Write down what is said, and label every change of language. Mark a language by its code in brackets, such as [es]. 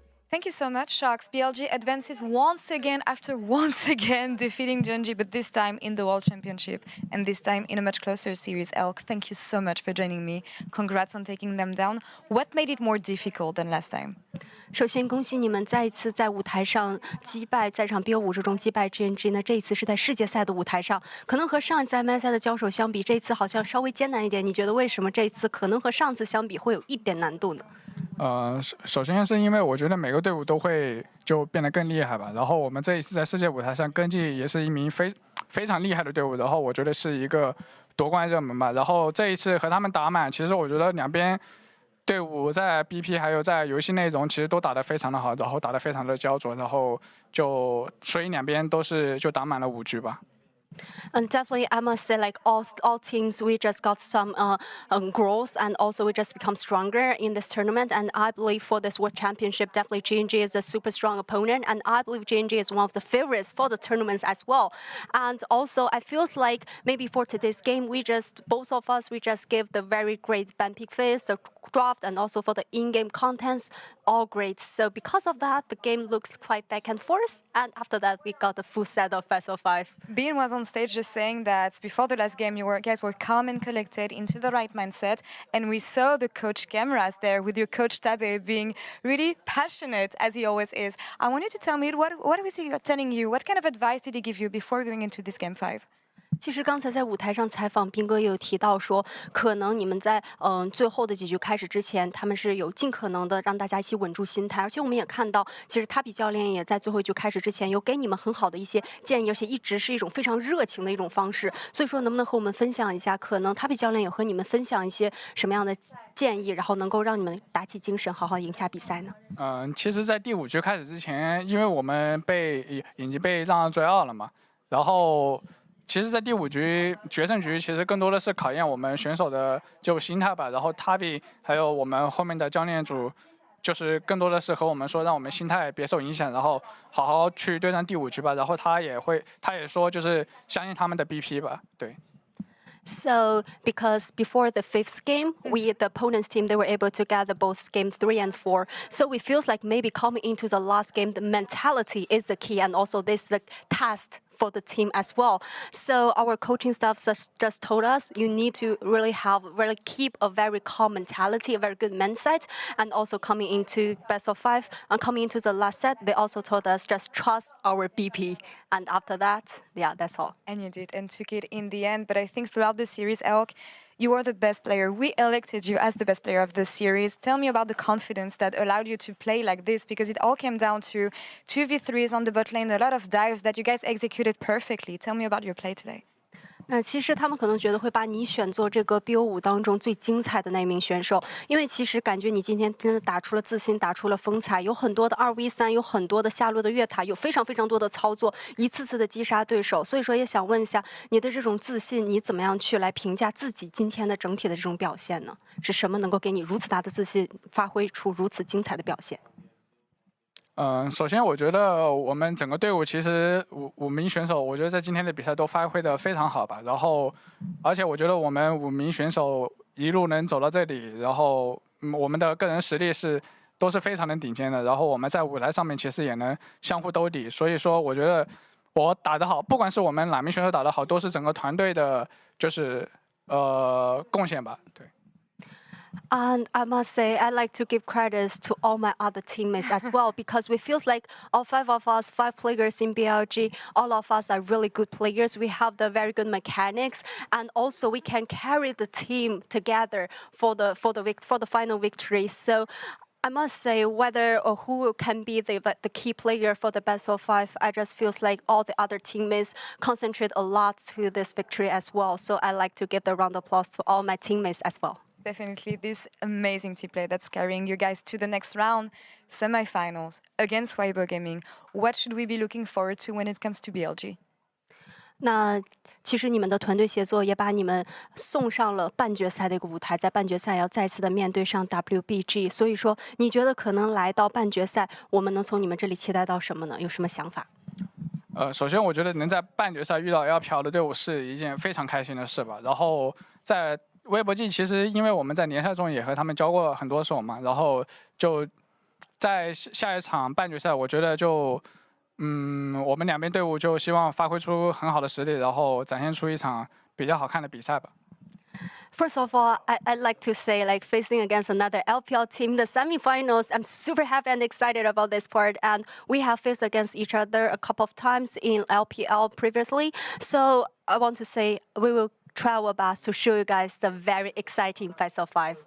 [en] Thank you so much, Sharks. BLG advances once again defeating Gen.G, but this time in the World Championship, and this time in a much closer series. Elk, thank you so much for joining me. Congrats on taking them down. What made it more difficult than last time? [zh] 首先，恭喜你们再一次在舞台上击败，在场 BO5之中击败 GNG 呢。这一次是在世界赛的舞台上，可能和上一次 MSI 的交手相比，这一次好像稍微艰难一点。你觉得为什么这一次可能和上次相比会有一点难度呢？首先是因为我觉得每个队伍都会就变得更厉害吧。然后我们这一次在世界舞台上，根记也是一名非常厉害的队伍。然后我觉得是一个夺冠热门吧。然后这一次和他们打满，其实我觉得两边队伍在 BP 还有在游戏内容其实都打得非常的好，然后打得非常的焦灼，然后所以两边都是就打满了5局吧。 [en] And definitely, I must say, like all teams, we just got some growth, and also we just become stronger in this tournament. And I believe for this World Championship, definitely GNG is a super strong opponent, and I believe GNG is one of the favorites for the tournaments as well. And also, I feel like maybe for today's game, both of us, we just give the very great ban pick phase, the draft, and also for the in-game contents, all great. So because of that, the game looks quite back and forth. And after that, we got the full set of Fast 05. Bean was on stage just saying that before the last game, you guys were calm and collected, into the right mindset, and we saw the coach cameras there with your coach Tabe being really passionate as he always is. I want you to tell me what was he telling you? What kind of advice did he give you before going into this game 5? [zh] 其实刚才在舞台上采访斌哥也有提到说，可能你们在最后的几局开始之前，他们是有尽可能的让大家一起稳住心态，而且我们也看到，其实塔比教练也在最后一局开始之前有给你们很好的一些建议，而且一直是一种非常热情的一种方式。所以说，能不能和我们分享一下，可能塔比教练有和你们分享一些什么样的建议，然后能够让你们打起精神，好好赢下比赛呢？其实，在第5局开始之前，因为我们已经被让最2了嘛，然后。其实，在第5局决胜局，其实更多的是考验我们选手的就心态吧。然后塔比还有我们后面的教练组，就是更多的是和我们说，让我们心态别受影响，然后好好去对战第5局吧。然后他也说，就是相信他们的 BP 吧，对。 [en] So, because before the 5th game, the opponent's team, they were able to gather both game 3 and 4. So it feels like maybe coming into the last game, the mentality is the key, and also this is the test for the team as well. So our coaching staff just told us you need to really keep a very calm mentality, a very good mindset, and also coming into best of 5 and coming into the last set, they also told us just trust our BP. And after that, yeah, that's all. And you did, and took it in the end. But I think throughout the series, Elk, you are the best player. We elected you as the best player of the series. Tell me about the confidence that allowed you to play like this, because it all came down to 2v3s on the bot lane, a lot of dives that you guys executed perfectly. Tell me about your play today. [zh] 那其实他们可能觉得会把你选做这个 BO5当中最精彩的那名选手，因为其实感觉你今天真的打出了自信，打出了风采，有很多的2v3，有很多的下路的越塔，有非常非常多的操作，一次次的击杀对手。所以说也想问一下你的这种自信，你怎么样去来评价自己今天的整体的这种表现呢？是什么能够给你如此大的自信，发挥出如此精彩的表现？首先我觉得我们整个队伍其实5名选手，我觉得在今天的比赛都发挥得非常好吧。然后，而且我觉得我们5名选手一路能走到这里，然后我们的个人实力都是非常的顶尖的。然后我们在舞台上面其实也能相互兜底，所以说我觉得我打得好，不管是我们哪名选手打得好，都是整个团队的就是贡献吧。对。 [en] And I must say, I like to give credits to all my other teammates as well, because we feels like all 5 of us, 5 players in BLG, all of us are really good players. We have the very good mechanics, and also we can carry the team together for the final victory. So I must say, whether or who can be the key player for the best of 5, I just feels like all the other teammates concentrate a lot to this victory as well. So I like to give the round of applause to all my teammates as well. Definitely this amazing team play that's carrying you guys to the next round, semifinals against Weibo Gaming. What should we be looking forward to when it comes to BLG? [zh] 那其实你们的团队协作也把你们送上了半决赛的一个舞台，在半决赛要再次的面对上 WBG， 所以说你觉得可能来到半决赛，我们能从你们这里期待到什么呢？有什么想法？首先我觉得能在半决赛遇到 LPL 的队伍是一件非常开心的事吧。然后在微博季，其实因为我们在联赛中也和他们交过很多手嘛，然后就在下一场半决赛，我觉得就我们两边队伍就希望发挥出很好的实力，然后展现出一场比较好看的比赛吧。 [en] First of all, I'd like to say, like, facing against another LPL team in the semifinals, I'm super happy and excited about this part. And we have faced against each other a couple of times in LPL previously. So I want to say we will try our best to show you guys the very exciting best of 5.